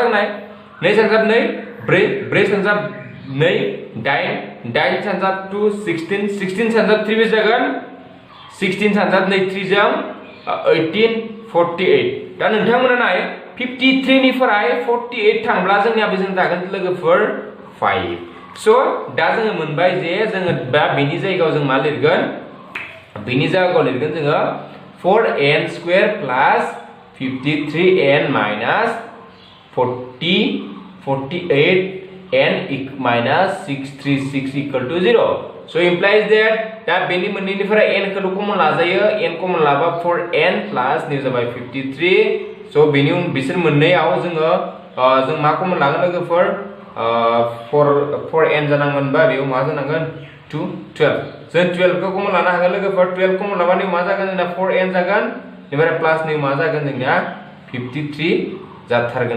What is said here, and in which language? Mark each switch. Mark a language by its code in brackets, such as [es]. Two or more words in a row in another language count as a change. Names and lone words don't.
[brx] जागोन 2 सानजाब 2 4 सानजाब 2 8 8 सानजाब 2 16 16 सानजाब 3 बे जागोन 16 सानजाब 2 3 जों 18 48 दा नोंथांमोना नाय 53 निफ्राय 48 थांब्ला जोंनिया बेजों जागोन लोगोफोर 5 स' दा जोङो मोनबाय जे जोङो दा बेनि जायगायाव जों मा लिरगोन बेनि जायगायाव लिरगोन जोङो [en] 4n square plus 53n minus 48n minus 636 equal to 0 so implies that [brx] दा बेनि मोननैनिफ्राय n खौ कमन लाजायो n कमन लाबा 4n प्लस नि जाबाय 53 so बेनि उन बिसोर मोननैयाव जोङो जों मा कमन लागोन लोगोफोर 4n जानांगोनबा बेयाव मा जानांगोन 2 12 जों 12 खौ कमन लानो हागोन लोगोफोर 12 कमन लाबानो मा जागोन जोंना 4n जागोन बेनिफ्राय प्लास नि मा जागोन जोंना 53 जाथारगोन